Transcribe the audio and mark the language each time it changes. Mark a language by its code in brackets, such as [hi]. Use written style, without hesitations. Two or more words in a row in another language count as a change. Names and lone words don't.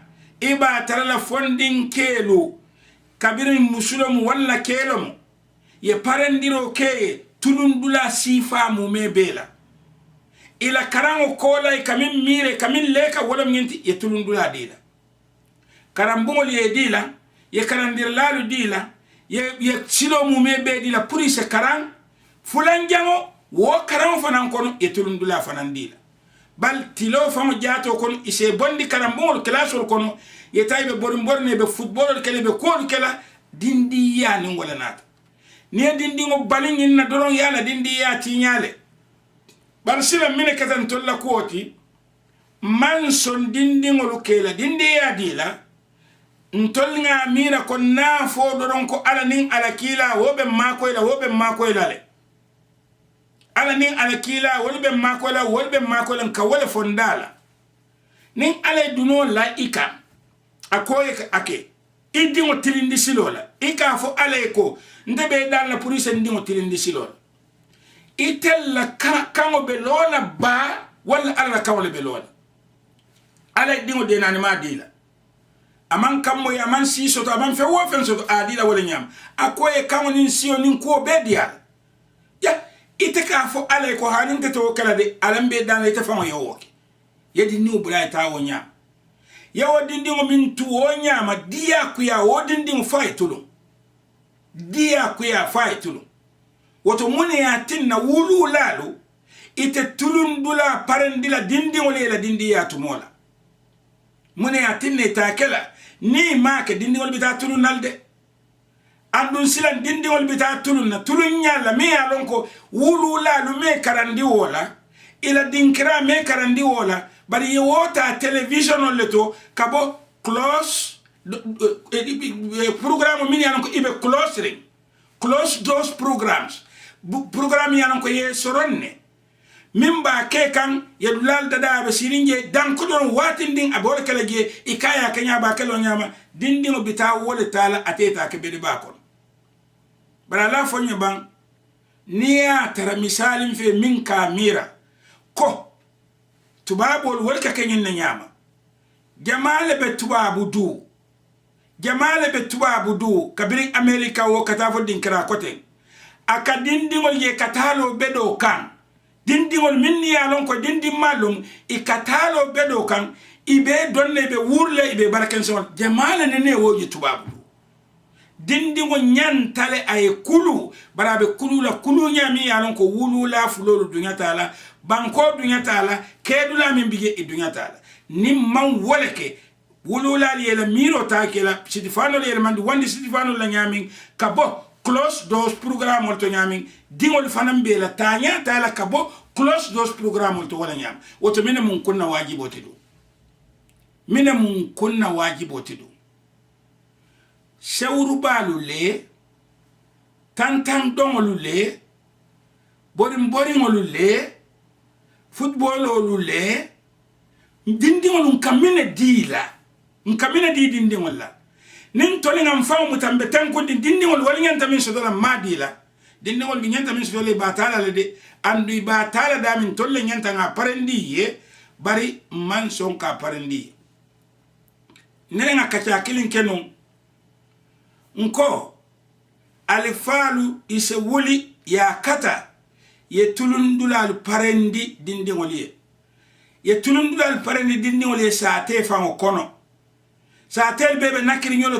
[man] iba tarala fondin kelo kabirin musulum walla kelom ye parendiro ke tulundula sifa mu mebela ila karango kola kamin mire kamin leka wala nyinti ye tulundula dila karambol ye dila ye karandir lalu dila ye silo mu mebe dila purise karang fulanjango wo karango fanan kono ye tulundula fanan dila bal tilo famo jato kon ise bondi karambol klasol kono ye taybe borne be football kele be ko kala dindi yani wala nata ni dindingo balingin na doron yala dindi ya tinyale bar sila mine katan tolla koti man son dindingo lukela dindi ya dila ntolnga mira ko na fo doron ko ala nin ala kila wobe makoyla le ala nin ala kila wolbe makoyla ka wala fondala nin ala duno la ika akoye ake idingo tilindi silola ika fo ala ko ndebe dal la police ndingo tilindi silola itella kango be lola ba wala ala kango be lola ala dingo de nani ma dila aman kammo ya man si soto aman fe wo fen soto adila wala nyam akoye kango nin siyo nin ko be dia ya ite ka fo ala ko hanin te to kala de alambe dan ite fa mo yowoke yedi ni ubula ta wonya ya wodindi ngo min tu wonya ma dia ku ya wodindi ngo fay tulu dia ku ya fay tulu woto mune ya tinna wulu lalu ite tulundula parendila dindi ngo lela dindi ya tumola mune ya tinne ta kala ni ma ke dindi ngo bita tulun nalde andun silan dindi ngo bita tulun na tulun nyala me ya lonko wulu lalu me karandi wola ila dinkira me karandi wola bari ye wota television leto kabo close program min yanon ko ibe [en] close those programs [man] program yanon ko ye soronne mimba ke kan ye dulal dada be sirinje dan ko don watindin abol kala je ikaya kanya ba kala nyama dindin bita wole tala ateta ke be ba kon bara la fonye ban niya tara misalin fe min kamira ko tubabol walka kenyin na nyama jamale be tubabu du kabiri america wo katafo dinkira kote aka dindingol ye katalo bedo kan dindingol minni yalon ko dindim malum ikatalo bedo kan ibe donne be wurle ibe baraken son jamale ne woji tubabu dindingo nyantale ay kulu barabe kulu la kulu nyami yalon ko wulu la fulolu dunya tala banko dunya tala kedula min bige dunya tala nimman woleke wulula yela miro ta kela sitifano yela mandi wandi sitifano la nyami kabo [en] close those program [man] to nyami dingol fanam be la tanya tala kabo [en] close those program [man] to wala nyam woto mine mun kunna wajibo tidu shawru balu le tantan dongolu le boring le football olule dindingol nkamine di dindingol la nin toli ngam faw mutambe tanko dindingol wal nyanta min sodola madila dindingol bi nyanta min sodola batala le de andu batala da min tolle nyanta nga parendi ye bari man son ka parendi nene nga kacha kilin kenu nko alifalu ise wuli ya kata ye tulundulal parendi dindingol ye tulundulal parendi dindingol ye saate fango kono saatel bebe nakiri nyola